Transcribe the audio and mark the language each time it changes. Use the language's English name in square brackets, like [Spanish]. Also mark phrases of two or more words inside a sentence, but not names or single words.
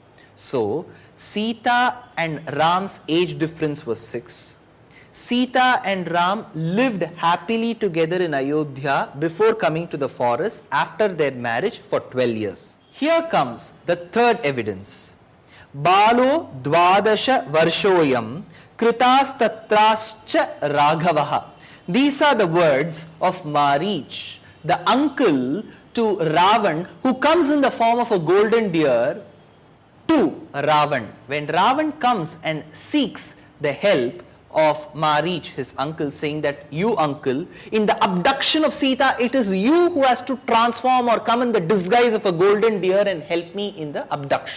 [English] So, Sita and Ram's age difference was 6. Sita and Ram lived happily together in Ayodhya before coming to the forest after their marriage for 12 years. Here comes the third evidence. [Sanskrit] बालो द्वादश वर्षोयम् कृतास्त्रश्च राघवः. [English] These are the words of Marich, the uncle to Ravan, who comes in the form of a golden deer to Ravan. When Ravan comes and seeks the help of Marich, his uncle, saying that, "You uncle, in the abduction of Sita, it is you who has to transform or come in the disguise of a golden deer and help me in the abduction."